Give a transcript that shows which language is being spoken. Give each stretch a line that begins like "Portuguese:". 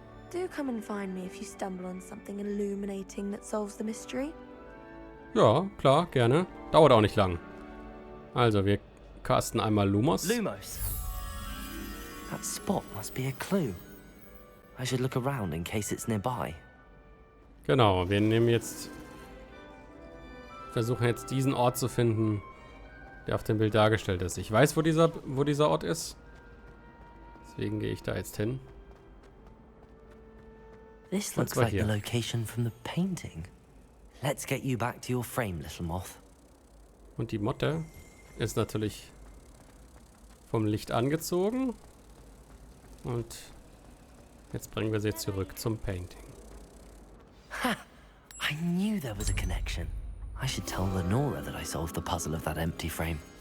English: Do come and find me if you stumble on something illuminating that solves the mystery.
German: Ja, klar, gerne. Dauert auch nicht lang. Also, wir casten einmal Lumos.
English: Lumos. That spot must be a clue. I should look around in case it's nearby.
German: Genau, wir nehmen jetzt... Versuchen jetzt diesen Ort zu finden, der auf dem Bild dargestellt ist. Ich weiß, wo dieser Ort ist. Deswegen gehe ich da jetzt hin.
English: This looks like the location from the painting. Let's get you back to your frame, little moth.
German: Und die Motte ist natürlich vom Licht angezogen. Und jetzt bringen wir sie zurück zum Painting. Ha!
English: I knew there was a connection. I should tell Lenora that I solved the puzzle of that empty frame.